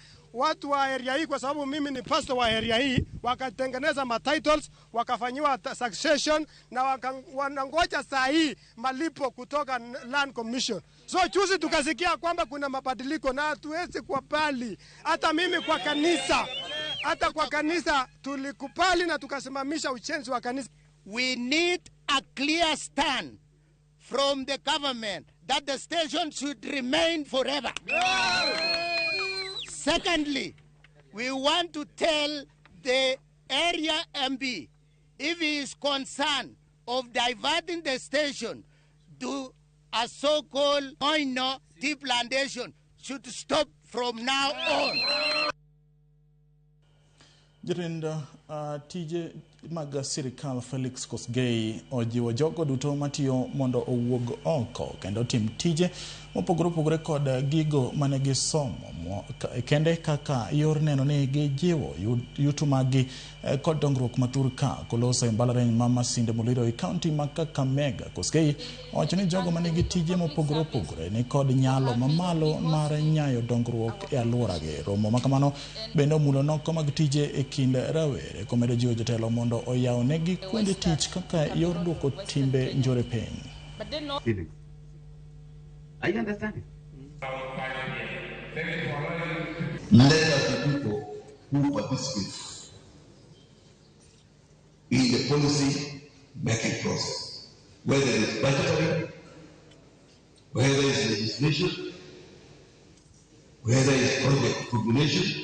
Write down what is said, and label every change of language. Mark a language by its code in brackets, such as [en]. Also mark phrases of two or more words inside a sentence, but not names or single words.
[sw] Watu wa area hii, kwa sababu mimi ni pastor wa area hii, wakatengeneza matitles, wakafanyiwa succession na wanangoja saa hii malipo kutoka Land Commission. So juzi tukasikia kwamba kuna mabadiliko na hatuwezi kubali. Hata mimi kwa kanisa tulikubali na tukasimamisha ujenzi wa kanisa. [en] We need a clear stand from the government that the station should remain forever. Secondly, we want to tell the area MP if he is concerned of diverting the station to a so-called Oino tea plantation should stop from now on. [luo] Jatend tije mag sirikal Felix Kosgei ojiwo jogo duto matiyo mondo owuog oko kendo tim tije mopogore kod gigo mane gisomo kende kaka yor neno ni gijiwo yuto magi kod dongruok matur ka koloso e mbalariany ma Masinde Muliro e kaunti ma Kakamega. Kosgei owacho ni jogo mane gi tije mopogore ni kod nyalo mamalo mar nyayo dongruok e alworagi. Romo makamano bende omulo noko mag tije e kind rawere komedo jiwo jotelo mondo oyaw negi kuonde tich kaka yor duoko timbe njore piny. [en] Are you understanding? Let us be people who participate in the policy making process, whether it's budgetary, whether it's legislation, whether it's project formulation.